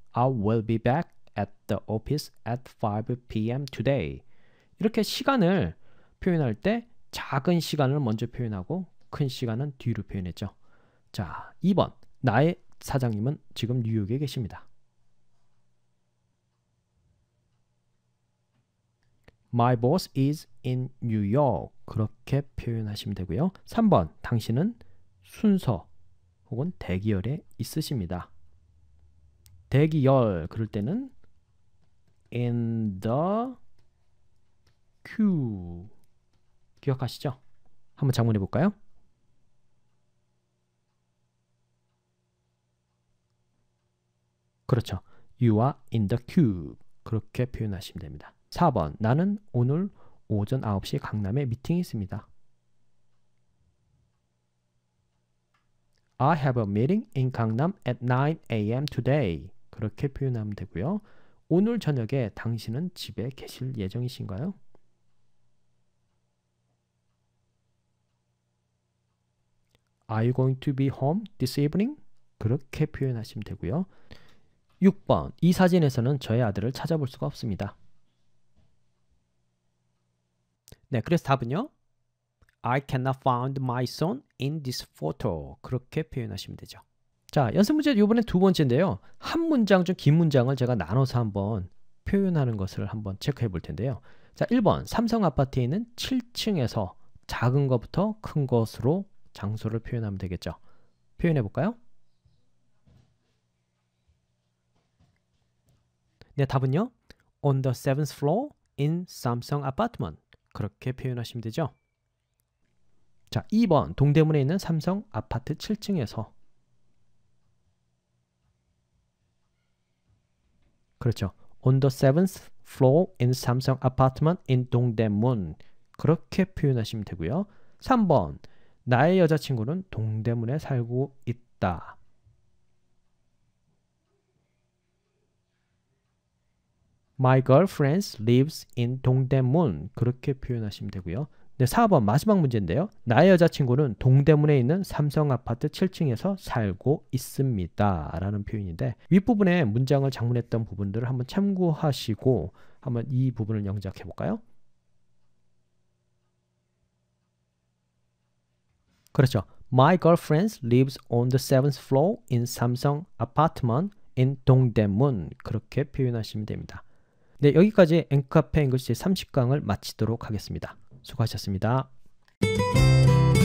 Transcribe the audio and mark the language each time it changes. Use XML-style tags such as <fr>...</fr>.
<en>I will be back at the office at 5 p.m. today.</en> <ko>이렇게 시간을 표현할 때 작은 시간을 먼저 표현하고 큰 시간은 뒤로 표현했죠. 자, 2번. 나의 사장님은 지금 뉴욕에 계십니다.</ko> <en>My boss is in New York.</en> <ko>그렇게 표현하시면 되고요. 3번, 당신은 순서 혹은 대기열에 있으십니다. 대기열 그럴 때는 in the queue. 기억하시죠? 한번 작문해 볼까요?</ko> <en>그렇죠. You are in the queue.</en> <ko>그렇게 표현하시면 됩니다. 4번, 나는 오늘 오전 9시 강남에 미팅이 있습니다.</ko> <en>I have a meeting in 강남 at 9 a.m. today.</en> <ko>그렇게 표현하면 되고요. 오늘 저녁에 당신은 집에 계실 예정이신가요?</ko> <en>Are you going to be home this evening?</en> <ko>그렇게 표현하시면 되고요. 6번, 이 사진에서는 저의 아들을 찾아볼 수가 없습니다. 네, 그래서 답은요.</ko> <en>I cannot find my son in this photo.</en> <ko>그렇게 표현하시면 되죠. 자, 연습 문제 이번엔 두 번째인데요. 한 문장 중 긴 문장을 제가 나눠서 한번 표현하는 것을 한번 체크해 볼 텐데요. 자, 1번, 삼성 아파트에 있는 7층에서 작은 것부터 큰 것으로 장소를 표현하면 되겠죠. 표현해 볼까요? 네, 답은요.</ko> <en>On the 7th floor in Samsung apartment.</en> <ko>그렇게 표현하시면 되죠. 자, 2번, 동대문에 있는 삼성 아파트 7층에서. 그렇죠.</ko> <en>On the 7th floor in Samsung apartment in 동대문.</en> <ko>그렇게 표현하시면 되고요. 3번, 나의 여자친구는 동대문에 살고 있다.</ko> <en>My girlfriend lives in 동대문.</en> <ko>그렇게 표현하시면 되고요. 네, 4번 마지막 문제인데요. 나의 여자친구는 동대문에 있는 삼성 아파트 7층에서 살고 있습니다. 라는 표현인데 윗부분에 문장을 작문했던 부분들을 한번 참고하시고 한번 이 부분을 영작해 볼까요? 그렇죠.</ko> <en>My girlfriend lives on the 7th floor in Samsung apartment in 동대문.</en> <ko>그렇게 표현하시면 됩니다. 네, 여기까지 앵카페 잉글리시 30강을 마치도록 하겠습니다. 수고하셨습니다.</ko>